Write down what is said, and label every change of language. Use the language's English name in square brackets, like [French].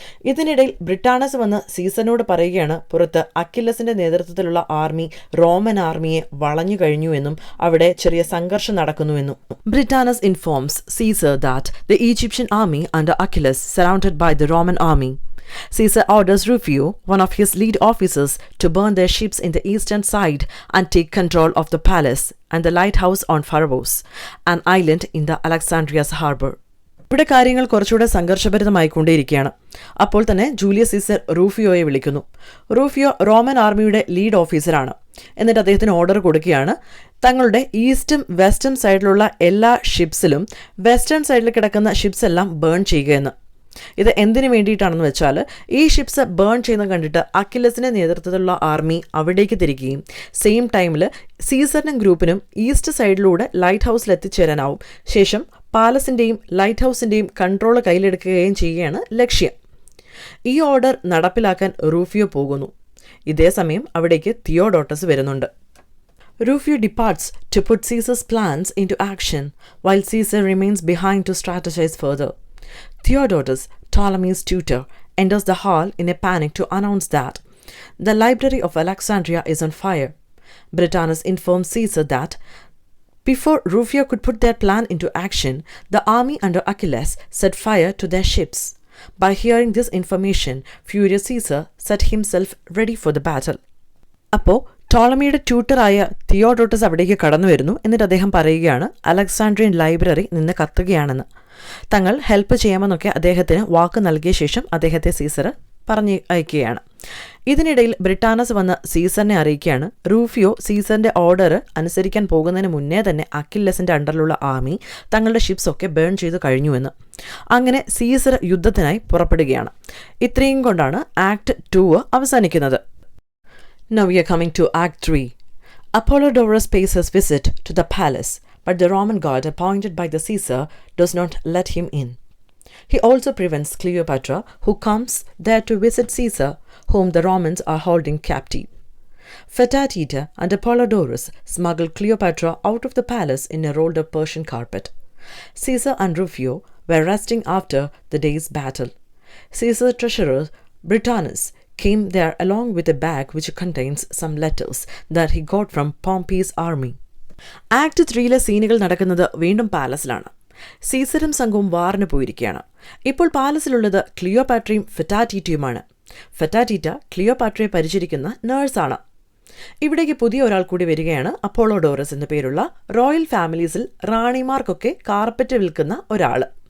[Malayalam] ഇതിനിടയിൽ ബ്രിട്ടാനസ് വന്ന് സീസറിനോട് പറയുകയാണ് പുറത്ത് അക്കില്ലസിന്റെ നേതൃത്വത്തിലുള്ള ആർമി റോമൻ ആർമിയെ വളഞ്ഞു കഴിഞ്ഞുവെന്നും അവിടെ ചെറിയ സംഘർഷം നടക്കുന്നുവെന്നും. [English] Britannus informs Caesar that the Egyptian army under Achillas surrounded by the Roman army. Caesar orders Rufio, one of his lead officers, to burn their ships in the eastern side and take control of the palace and the lighthouse on Pharos, an island in the Alexandria's harbor. [Malayalam] ഇവിടെ കാര്യങ്ങൾ കുറച്ചുകൂടെ സംഘർഷഭരിതമായിക്കൊണ്ടേയിരിക്കുകയാണ്. അപ്പോൾ തന്നെ Julius Caesar റൂഫിയോയെ വിളിക്കുന്നു. റൂഫിയോ Roman ആർമിയുടെ lead ഓഫീസറാണ്. എന്നിട്ട് അദ്ദേഹത്തിന് ഓർഡർ കൊടുക്കുകയാണ് തങ്ങളുടെ ഈസ്റ്റും വെസ്റ്റേൺ സൈഡിലുള്ള എല്ലാ ഷിപ്സിലും വെസ്റ്റേൺ സൈഡിൽ കിടക്കുന്ന ഷിപ്സ് എല്ലാം ബേൺ ചെയ്യുക എന്ന്. ഇത് എന്തിനു വേണ്ടിയിട്ടാണെന്ന് വെച്ചാൽ ഈ ഷിപ്സ് ബേൺ ചെയ്യുന്നത് കണ്ടിട്ട് അക്കില്ലസിൻ്റെ നേതൃത്വത്തിലുള്ള ആർമി അവിടേക്ക് തിരിക്കുകയും സെയിം ടൈമിൽ സീസറിനും ഗ്രൂപ്പിനും ഈസ്റ്റ് സൈഡിലൂടെ ലൈറ്റ് ഹൗസിൽ എത്തിച്ചേരാനാവും. ശേഷം പാലസിൻ്റെയും ലൈറ്റ് ഹൗസിൻ്റെയും കൺട്രോൾ കയ്യിലെടുക്കുകയും ചെയ്യുകയാണ് ലക്ഷ്യം. ഈ ഓർഡർ നടപ്പിലാക്കാൻ റൂഫിയോ പോകുന്നു. ഇതേസമയം അവിടേക്ക് തിയോഡോട്ടസ് വരുന്നുണ്ട്. [English] Rufio departs to put Caesar's plans into action, while Caesar remains behind to strategize further. Theodotus, Ptolemy's tutor, enters the hall in a panic to announce that the library of Alexandria is on fire. Britanus informs Caesar that before Rufio could put their plan into action, the army under Achilles set fire to their ships. By hearing this information, furious Caesar set himself ready for the battle. [Malayalam] അപ്പോൾ ടോളമിയുടെ ട്യൂട്ടറായ തിയോഡോട്ടസ് അവിടേക്ക് കടന്നു വരുന്നു. എന്നിട്ട് അദ്ദേഹം പറയുകയാണ് Alexandrian library നിന്ന് കത്തുകയാണെന്ന്. തങ്ങൾ help ചെയ്യാമെന്നൊക്കെ അദ്ദേഹത്തിന് വാക്ക് നൽകിയ ശേഷം അദ്ദേഹത്തെ സീസർ പറഞ്ഞു അയക്കുകയാണ്. ഇതിനിടയിൽ ബ്രിട്ടാനസ് വന്ന് സീസറിനെ അറിയിക്കുകയാണ് റൂഫിയോ സീസറിൻ്റെ ഓർഡർ അനുസരിക്കാൻ പോകുന്നതിന് മുന്നേ തന്നെ അക്കില്ലസിൻ്റെ അണ്ടറിലുള്ള ആർമി തങ്ങളുടെ ഷിപ്സ് ഒക്കെ ബേൺ ചെയ്ത് കഴിഞ്ഞുവെന്ന്. അങ്ങനെ സീസർ യുദ്ധത്തിനായി പുറപ്പെടുകയാണ്. ഇത്രയും കൊണ്ടാണ് ആക്ട് 2 അവസാനിക്കുന്നത്. [English] Now we are coming to Act 3. Apollodorus pays his visit to the palace, but the Roman guard appointed by the Caesar does not let him in. He also prevents Cleopatra, who comes there to visit Caesar, whom the Romans are holding captive. Fetatita and Apollodorus smuggle Cleopatra out of the palace in a rolled-up Persian carpet. Caesar and Rufio were resting after the day's battle. Caesar's treasurer, Britanus, came there along with a bag which contains some letters that he got from Pompey's army. [Malayalam] Act 3 സീനുകൾ നടക്കുന്നത് വീണ്ടും പാലസിലാണ്. സീസറും സംഘവും വാറിന് പോയിരിക്കുകയാണ്. ഇപ്പോൾ പാലസിലുള്ളത് ക്ലിയോപാട്രയും ഫെറ്റാറ്റീറ്റയുമാണ്. ഫെറ്റാറ്റീറ്റ ക്ലിയോപാട്രയെ പരിചരിക്കുന്ന നേഴ്സാണ്. ഇവിടേക്ക് പുതിയ ഒരാൾ കൂടി വരികയാണ്. അപ്പോളോഡോറസ് എന്ന പേരുള്ള റോയൽ ഫാമിലീസിൽ റാണിമാർക്കൊക്കെ കാർപ്പറ്റ് വിൽക്കുന്ന ഒരാൾ.